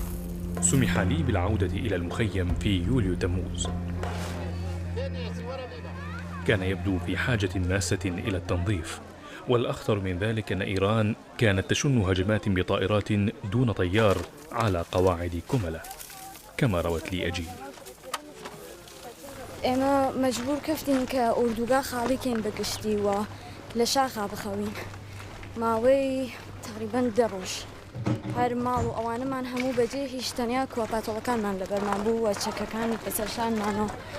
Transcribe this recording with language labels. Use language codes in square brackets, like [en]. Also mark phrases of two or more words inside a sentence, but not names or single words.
[ar] سمح لي بالعودة إلى المخيم في يوليو تموز. كان يبدو في حاجة ماسة إلى التنظيف، والأخطر من ذلك أن إيران كانت تشن هجمات بطائرات دون طيار على قواعد كوملا، كما روت لي أجين. [ckb] ئێمە مەجبور کەفتین کە ئوردوگا خاڵیکەین بەگشتی و لە شاخا بخەوین ماوەی تقریبەن 10 ڕۆژ هەر ماڵ و ئەوانەمان هەموو بەجێ هیچ تەنیا کۆپاتۆڵەکانمان لەبەرمان بوو و چەکەکانی بەسەرشانمانەوە